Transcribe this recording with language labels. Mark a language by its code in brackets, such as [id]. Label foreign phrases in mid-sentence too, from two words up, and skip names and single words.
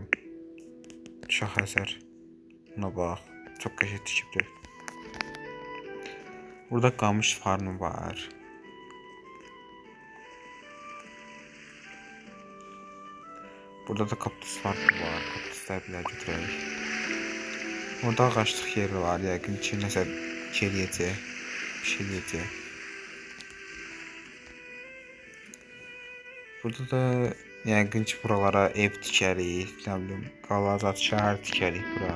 [tr] Şahəsər. Buna bak. [az] Çok qəşəng tikibdi. Burada qamış farmı var. Burada da kaktüs farmı var. Kaktüsler bile götürək. Orada ağaçlıq yeri var. Yəqin ki, nəsə keliyəcək. Bir şey yiyəcək. Burada da yəqin ki, buralara ev tikərik. Nə bilim, qalacaq şəhər tikərik bura.